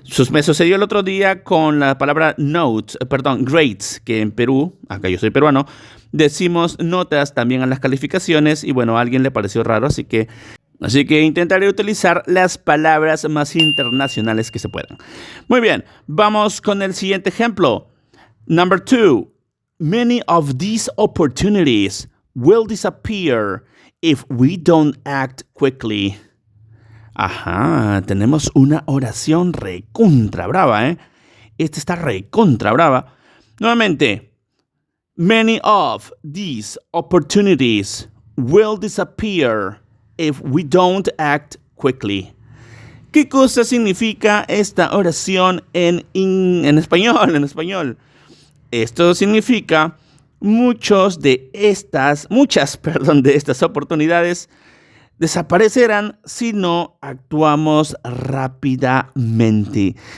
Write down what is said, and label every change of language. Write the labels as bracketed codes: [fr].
[es] Me sucedió el otro día con la palabra grades, que en Perú, acá yo soy peruano, decimos notas también a las calificaciones y bueno, a alguien le pareció raro, así que intentaré utilizar las palabras más internacionales que se puedan. Muy bien, vamos con el siguiente ejemplo. [en] Number 2. Many of these opportunities will disappear if we don't act quickly. [es] Ajá, tenemos una oración recontra brava, ¿eh? Esta está recontra brava. Nuevamente, [en] many of these opportunities will disappear if we don't act quickly. [es] ¿Qué cosa significa esta oración en español? Esto significa muchas de estas oportunidades desaparecerán si no actuamos rápidamente.